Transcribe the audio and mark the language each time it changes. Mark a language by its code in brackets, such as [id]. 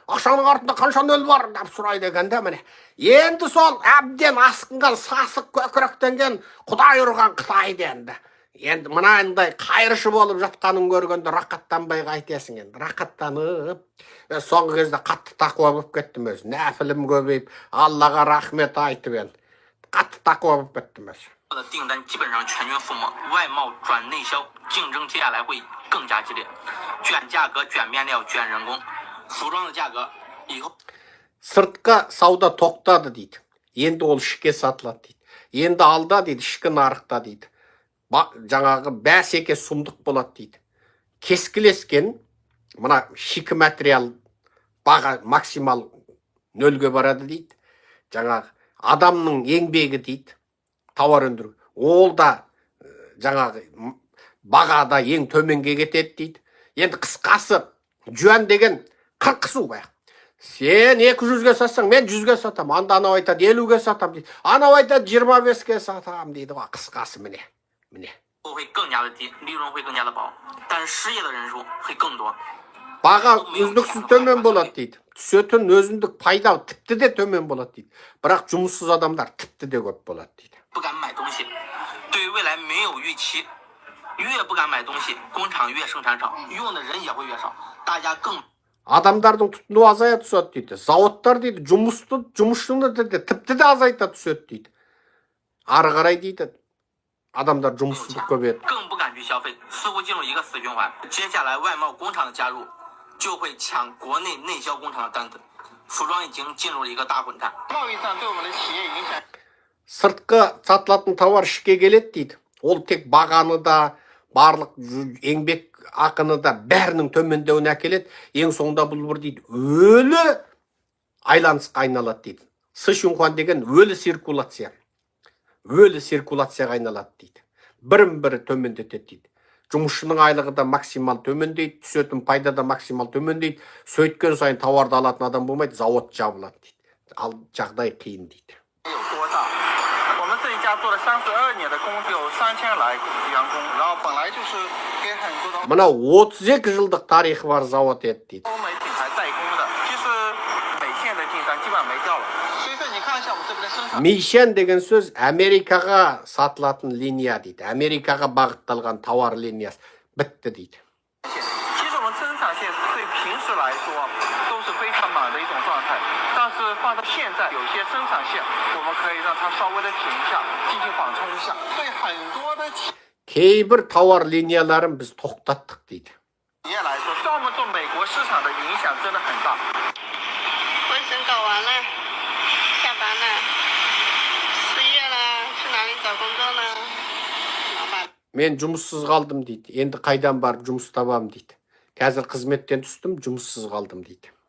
[kk] Ақшаның артында қанша нөл бар? деп сұрайды екен де міне. Енді сол әбден асқынған, сасық көкіректенген, Құдай ұрған Қытайды енді. Енді мынандай қайыршы болып жатқанын көргенде рақаттанбай қайтесің енді. Рақаттанып, соңғы кезде қатты тақуа болып кеттім өзі. Нәпілім көбейіп, Аллаға рахмет айтып енді. Қатты тақуа болып кеттім өзі. [zh] 的订单基本上全军覆没，外贸转内销，竞争接下来会更加激烈，卷价格、卷面料、卷人工，服装的价格以后。 [kk] Сыртқа сауда тоқтады дейді. Енді ол ішке сатылады дейді. Енді алда дейді, ішкі нарықта дейді. Жаңағы бәсеке сұмдық болады дейді. Кескілескен, мына шикі материал баға максимал нөлге барады дейді. Жаңағы адамның еңбегі дейді. Тауар өндіру. Ол да жаңағы бағада ең төменге кетеді дейді. Енді қысқасы жуан деген қырқысу бай. Сен 200-ге сатсаң, мен 100-ге сатам. Анда анау айтады 50-ге сатам дейді. Анау айтады 25-ге сатам дейді. Қысқасы міне. Міне. [zh] 会更加的低，利润会更加的薄，但是失业的人数会更多。 [kk] Баға үздіксіз төмен болады дейді. Түсетін өзіндік пайда тіпті де төмен болады дейді. Бірақ жұмыссыз адамдар тіпті де көп болады дейді. [zh] 不敢买东西，对未来没有预期，越不敢买东西，工厂越生产少，用的人也会越少，大家更 [kk] Адамдардың тұтыну азая түседі дейді. Зауыттар дейді, жұмысшыны дейді, тіпті де азайта түседі дейді. Ары қарай дейді, адамдар жұмыссыздық көбейеді. [zh] 更不敢去消费，似乎进入一个死循环。接下来外贸工厂的加入，就会抢国内内销工厂的单子，服装已经进入了一个大混战。贸易战对我们的企业影响。 [kk] Сыртқы сатылатын тауар ішке келеді дейді. Ол тек бағаны да, барлық еңбек ақыны да бәрінің төмендеуіне әкеледі. Ең соңында бұл бір дейді, өлі айланысқа айналады дейді. Сышунхан деген өлі циркуляция. Өлі циркуляцияға айналады дейді. Бірін-бірі төмендетеді дейді. Жұмысшының айлығы да максимал төмендейді, түсетін пайда да максимал төмендейді. Сөйткен сайын тауарды алатын адам болмайды, завод жабылады дейді. Ал жағдай қиын дейді. [zh] 我们这一家做了32年的工，有3000来员工，然后本来就是给很多的 [kk] Мына 32 жылдық тарихы бар завод еді дейді. [zh] 欧美品牌代工的，其实美线的订单基本上没掉了。所以说你看一下我们这边的生产。 [kk] Мейшен деген сөз Америкаға сатылатын линия дейді. Америкаға бағытталған тауар линиясы бітті дейді. [zh] 其实我们生产线对平时来说都是非常满的一种状态，但是放到现在，有些生产线我们可以让它稍微的停一下，进行缓冲一下。对很多的企 [kk] Кейбір тауар линияларын біз тоқтаттық дейді. [zh] 业来说，专门做美国市场的影响真的很大。卫生搞完了，下班了，失业了，去哪里找工作呢？老板。 [kk] Мен жұмыссыз қалдым дейді. Енді қайдан барып жұмыс табам дейді. Қазір қызметтен түстім, жұмыссыз қалдым дейді.